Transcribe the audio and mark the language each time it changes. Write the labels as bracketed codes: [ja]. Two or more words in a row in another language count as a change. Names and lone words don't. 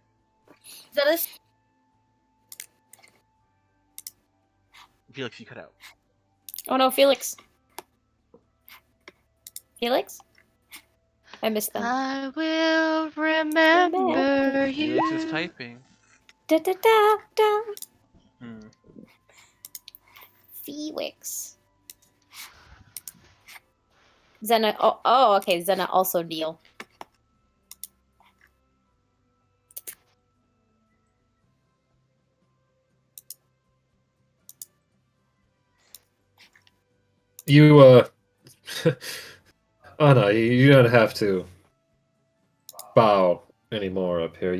[en] Zena's... Felix, you cut out. Oh no, Felix. Felix? I missed them. I will remember you. Felix is typing. Da da da da. Felix. Zena. Oh, okay. Zena also kneel. You, oh no, you don't have to bow anymore up here.